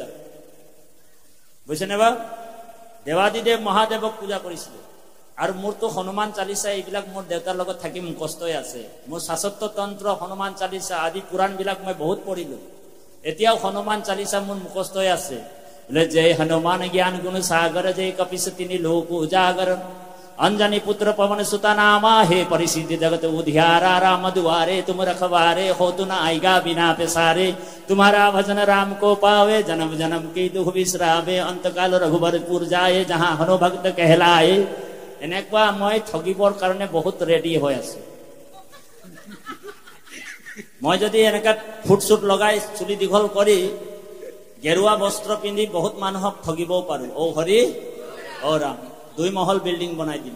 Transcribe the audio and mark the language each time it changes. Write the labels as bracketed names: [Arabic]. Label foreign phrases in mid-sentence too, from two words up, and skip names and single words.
[Assamese] বুজিছেনে বা? দেৱাদিদেৱ মহাদেৱক পূজা কৰিছিলে। আৰু মোৰতো হনুমান চালিচা এইবিলাক মোৰ দেউতাৰ লগত থাকি মুখস্থই আছে। মোৰ শাশ্বত তন্ত্ৰ, হনুমান চালিচা আদি পুৰাণ বিলাক মই বহুত পঢ়িলো। এতিয়াও হনুমান চালিচা মোৰ মুখস্থই আছে। [Awadhi] বোলে जय हनुमान ज्ञान गुण सागर, जय कपिस तिनि लोक उजागर, अंजनी पुत्र पवन सुता नामा, हे परिसिद्धि जगत उधियारा, राम दुआरे तुम रखवारे, हो तु न आएगा बिना पेसारे, तुम्हारा भजन राम को पावे, जन्म जन्म की दुख बिसरावे, अंतकाल रघुबरपुर जाए, जहाँ हनु भक्त कहलाए। [Assamese] এনেকুৱা মই ঠগিবৰ কাৰণে বহুত ৰেডি হৈ আছো। মই যদি এনেকা ফুট চুট লগাই চুলি দীঘল কৰি গেৰুৱা বস্ত্ৰ পিন্ধি বহুত মানুহক ঠগিবও পাৰো। ও হৰি ও ৰাম, 2 মহল বিল্ডিং বনাই দিম।